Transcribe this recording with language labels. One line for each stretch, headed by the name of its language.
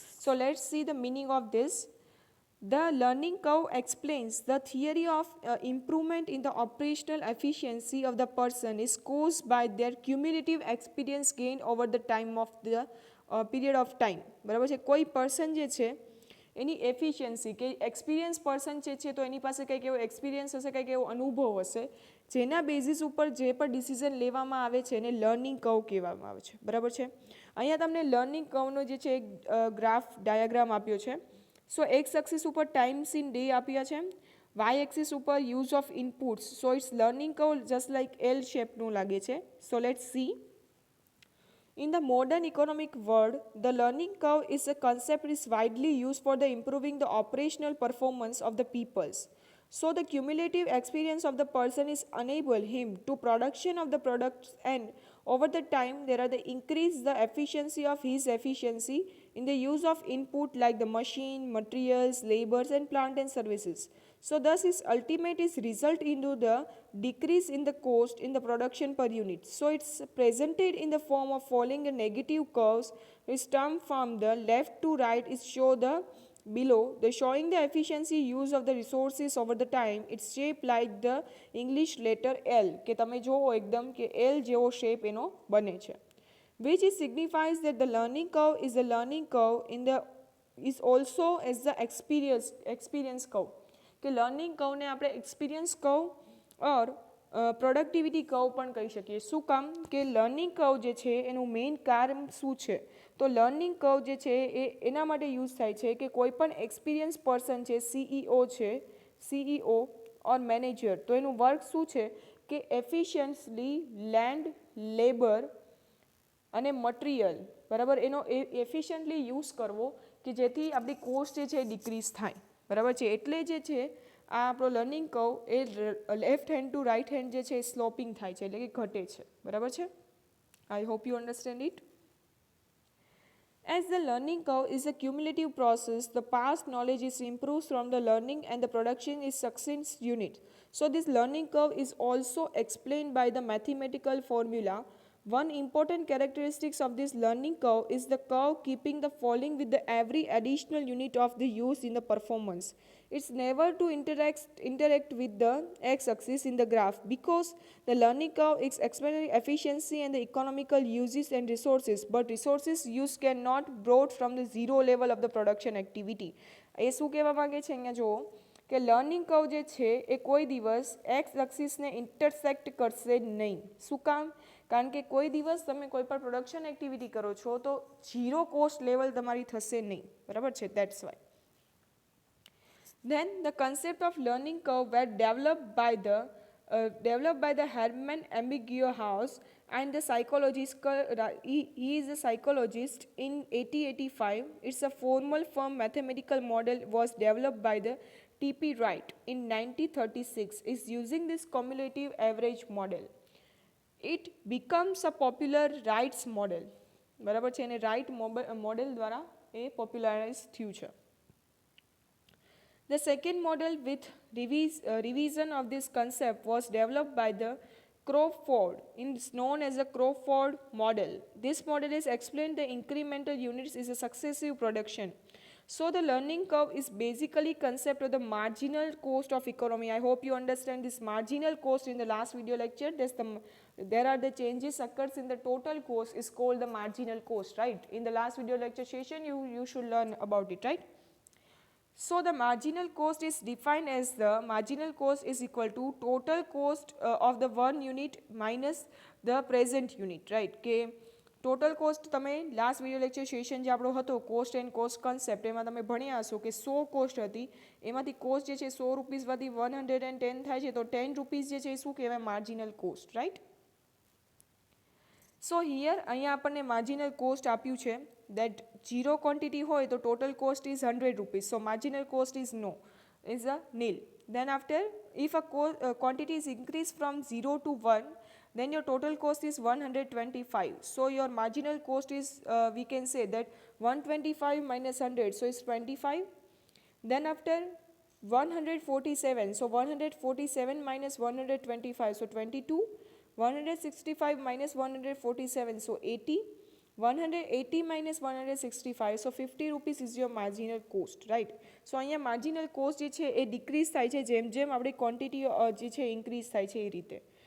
English: So let's see the meaning of this. The learning curve explains the theory of improvement in the operational efficiency of the person is caused by their cumulative experience gained over the time of the period of time.
Gujarati: બરાબર છે. કોઈ person જે છે એની efficiency કે experience person જે છે તો એની પાસે કંઈક એવો એક્સપિરિયન્સ હશે, કંઈક એવો અનુભવ હશે જેના બેઝિસ ઉપર જે પણ ડિસિઝન લેવામાં આવે છે એને લર્નિંગ કર્વ કહેવામાં આવે છે. બરાબર છે. અહીંયા તમને લર્નિંગ કર્વનો જે છે ગ્રાફ ડાયાગ્રામ આપ્યો છે. સો એક્સ એક્સિસ ઉપર ટાઈમ્સ ઇન ડે આપ્યા છે, વાય એક્સિસ ઉપર use of inputs. So it's learning curve just like L શેપનું લાગે છે.
English: So let's see. In the modern economic world, the learning curve is a concept is widely used for the improving the operational performance of the peoples. So the cumulative experience of the person is enable him to production of the products, and over the time there are the increase the efficiency of his efficiency in the use of input like the machine, materials, labors and plant and services. So thus his ultimate is result into the decrease in the cost in the production per unit. So it's presented in the form of following a negative curves which term from the left to right is show the below the showing the efficiency use of the resources over the time. It's shaped like the English letter L
Gujarati: કે તમે જોવો એકદમ કે L જેવો shape એનો બને છે,
English: which is signifies that the learning curve is a learning curve in the is also as the experience curve
Gujarati: કે લર્નિંગ કર્વને આપણે એક્સપિરિયન્સ કર્વ ઓર પ્રોડક્ટિવિટી કર્વ પણ કહી શકીએ. શું કામ? કે લર્નિંગ કર્વ જે છે એનું મેઇન કારણ શું છે? તો લર્નિંગ કર્વ જે છે એ એના માટે યુઝ થાય છે કે કોઈ પણ એક્સપિરિયન્સ પર્સન છે, સીઈઓ ઓર મેનેજર, તો એનું વર્ક શું છે કે એફિશિયન્ટલી લેન્ડ, લેબર અને મટીરિયલ બરાબર એનો એફિશિયન્ટલી યુઝ કરવો કે જેથી આપણી કોસ્ટ જે છે એ ડિક્રીઝ થાય. બરાબર છે. એટલે જે છે આ આપણો learning curve A left hand to right hand જે છે એ સ્લોપિંગ થાય છે એટલે કે ઘટે છે. બરાબર છે.
English: I hope you understand it. As the learning curve is a cumulative process, the past knowledge is improved from the learning and the production is successive unit. So this learning curve is also explained by the mathematical formula. One important characteristics of this learning curve is the curve keeping the falling with the every additional unit of the use in the performance. It's never to interact with the x-axis in the graph because the learning curve is explaining efficiency and the economical uses and resources, but resources use cannot brought from the zero level of the production activity.
Gujarati: એ શું કહેવા માંગે છે અહીંયા જુઓ કે learning curve જે છે એ કોઈ દિવસ એક્સ એક્સિસને ઇન્ટરસેક્ટ કરશે નહીં. શું કામ? કારણ કે કોઈ દિવસ તમે કોઈ પણ પ્રોડક્શન એક્ટિવિટી કરો છો તો ઝીરો કોસ્ટ લેવલ તમારી થશે નહીં. બરાબર છે.
English: That's why. Then the concept of learning curve were developed by the Hermann Ebbinghaus and the psychologist. He is a psychologist in 1885. It's a formal firm mathematical model was developed by the T.P. Wright in 1936. Is using this cumulative average model. It becomes a popular Wright's model.
Gujarati: બરાબર છે. એને right model દ્વારા એ પોપ્યુલરાઇઝ થયું છે.
English: The second model with revision of this concept was developed by the Crowfall. It's known as the Crowfall Model. This model is explained the incremental units is a successive production. So the learning curve is basically concept of the marginal cost of economy. I hope you understand this marginal cost in the last video lecture. There are the changes occurs in the total cost is called the marginal cost, right? In the last video lecture session you should learn about it, right? So the marginal cost is defined as the marginal cost is equal to total cost of the one unit minus the present unit, right? કે
Gujarati: total cost તમે last video lecture session જે આપણો હતો cost and cost concept એમાં તમે ભણ્યા હશો કે 100 કોસ્ટ હતી, એમાંથી કોસ્ટ જે છે 100 રૂપીસમાંથી 110 થાય છે, તો 10 રૂપીસ જે છે એ શું કહેવાય? Marginal cost, right? So here અહીંયા આપણને માર્જિનલ કોસ્ટ આપ્યું છે
English: that 0 quantity
Gujarati: હોય તો
English: total cost is 100 rupees, so marginal cost is no, is a nil. Then after, if a quantity is increased from 0 to 1, then your total cost is 125, so your marginal cost is we can say that 125 minus 100, so it's 25. Then after 147, so 147 minus 125, so 22. 165 minus 147, so 80. 180 minus 165, so 50 rupees is your marginal cost, right?
Gujarati: So અહીંયા marginal cost જે છે એ decrease થાય છે જેમ જેમ આપણી quantity જે છે ઇન્ક્રીઝ થાય છે એ રીતે.